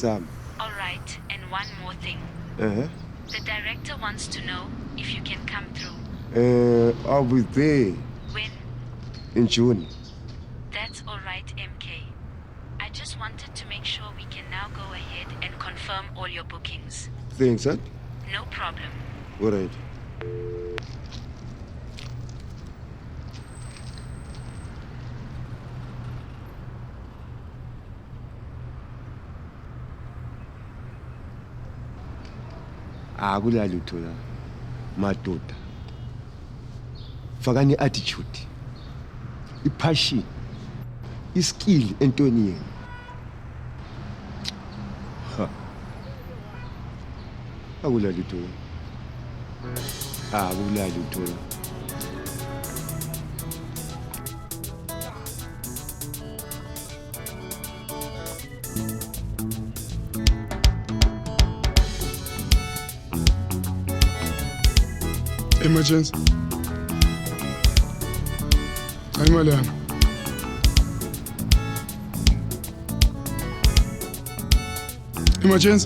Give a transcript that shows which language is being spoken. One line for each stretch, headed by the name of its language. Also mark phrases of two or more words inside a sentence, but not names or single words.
English: All right, and one more thing. The director wants to know if you can come through. I'll be there. When? In June. That's all right, MK. I just wanted to make sure we can now go ahead and confirm all your bookings. Thanks, huh? No problem. All right.
Zulu: Akula lutho la madoda. Fakani
English: attitude, passion, skill
Zulu: entweni yenu. Akula lutho. Akula lutho.
English: Emergency. I'm alone. Emergency.